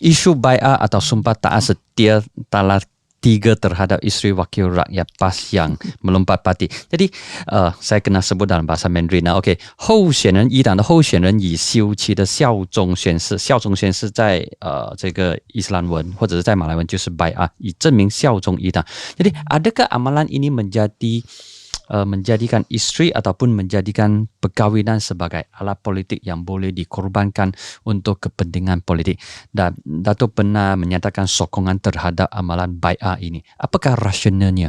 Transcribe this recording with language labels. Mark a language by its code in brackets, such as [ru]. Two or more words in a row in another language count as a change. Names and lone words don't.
[ms] isu bai'ah atau sumpah taat setia Talak 3 terhadap isteri wakil rakyat PAS yang melompat parti. Jadi saya kena sebut dalam bahasa Mandarin。 [zh] OK， 候选人一党的候选人以修齐的效忠宣誓，效忠宣誓在这个伊斯兰文或者是在马来文就是 bai'ah， 以证明效忠一党。 [ms] Jadi adakah amalan ini menjadikan isteri ataupun menjadikan perkahwinan sebagai alat politik yang boleh dikorbankan untuk kepentingan politik? Dan Datuk pernah menyatakan sokongan terhadap amalan bai'ah ini. Apakah rasionalnya?